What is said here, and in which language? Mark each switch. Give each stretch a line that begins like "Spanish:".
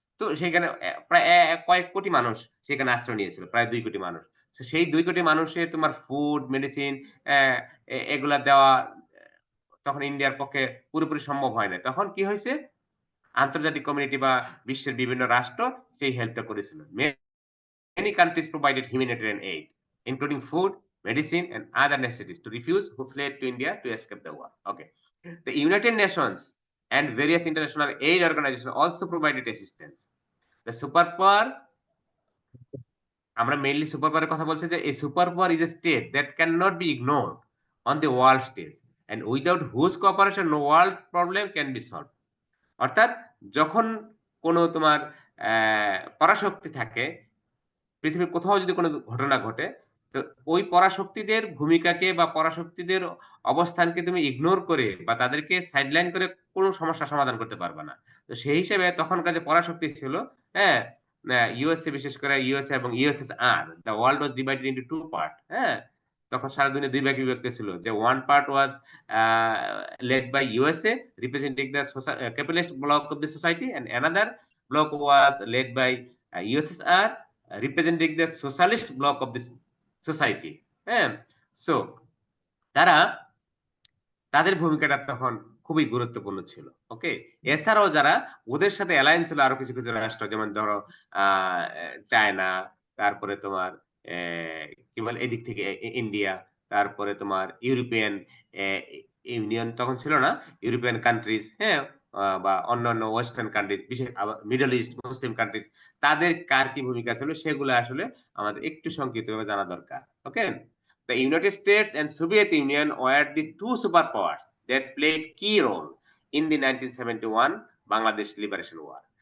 Bangla: তো সেখানে প্রায় কয়েক কোটি মানুষ সেখানে আশ্রয় নিয়েছিল, প্রায় 2 কোটি মানুষ। তো সেই 2 কোটি মানুষের তোমার ফুড, মেডিসিন এগুলা দেওয়া তখন ইন্ডিয়ার পক্ষে পুরোপুরি সম্ভব হয় না। তখন কি হয়েছে, আন্তর্জাতিক কমিউনিটি বা বিশ্বের বিভিন্ন রাষ্ট্র সেই হেল্পটা করেছিল।
English: Many countries provided humanitarian aid, including food, medicine, and other necessities to refugees who fled to India to escape the war. Okay. The United Nations and various international aid organizations also provided assistance. The superpower,
Bangla: আমরা mainly super পাওয়ারের কথা বলছি, যে
English: এই super power is a state that can not be ignored on the world stage and without whose cooperation no world problem can be solve.
Bangla: অর্থাৎ যখন কোনো তোমার পরাশক্তি থাকে, পৃথিবীর কোথাও যদি কোনো ঘটনা ঘটে, তো ওই পরাশক্তিদের ভূমিকাকে বা পরাশক্তিদের অবস্থানকে তুমি ইগনোর করে বা তাদেরকে সাইডলাইন করে কোনো সমস্যা সমাধান করতে পারবে না। তো সেই হিসেবে তখনকার যে পরাশক্তি ছিল, হ্যাঁ, ইউএসএ, বিশেষ করে ইউএসএ এবং USSR,
English: The world was divided into 2 part.
Bangla: হ্যাঁ, তখন সারা দুনিয়া 2 ভাগে বিভক্ত ছিল, যে
English: One part was led by USA representing the capitalist bloc of the society, and another bloc was led by USSR representing the socialist bloc of this society.
Bangla: হ্যাঁ, so তারা তাদের ভূমিকাটা তখন খুবই গুরুত্বপূর্ণ ছিল। ওকে, এছাড়াও যারা ওদের সাথে অ্যালায়েন্স ছিল আরো কিছু কিছু রাষ্ট্র, যেমন ধরো চায়না, তারপরে তোমার কি বলে এদিক থেকে ইন্ডিয়া, তারপরে তোমার ইউরোপিয়ান ইউনিয়ন তখন ছিল না, ইউরোপিয়ান কান্ট্রিজ, হ্যাঁ, বা অন্যান্য ওয়েস্টার্ন কান্ট্রিজ, বিশেষ মিডল ইস্ট মুসলিম কান্ট্রিজ, তাদের কার কি ভূমিকা ছিল সেগুলো আসলে আমাদের একটু সংক্ষিপ্তভাবে জানা দরকার।
English: Okay, the United States and Soviet Union were the two superpowers that played key role in the 1971 Bangladesh Liberation War.